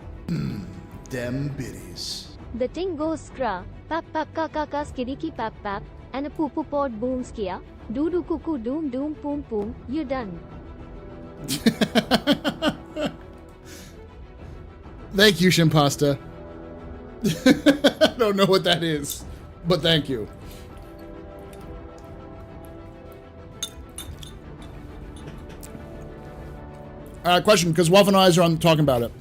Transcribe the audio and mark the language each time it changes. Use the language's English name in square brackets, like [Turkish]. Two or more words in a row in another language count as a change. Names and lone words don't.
[English] Dem biddies. The ting goes skra, pap pap ka ka ka skidiki pap pap, and a poo poo pod booms kia, doo doo cuckoo doom doom poom poom, you're done. Thank you, Shimpasta. I don't know what that is, but thank you. Question, because Wolf and I are on talking about it.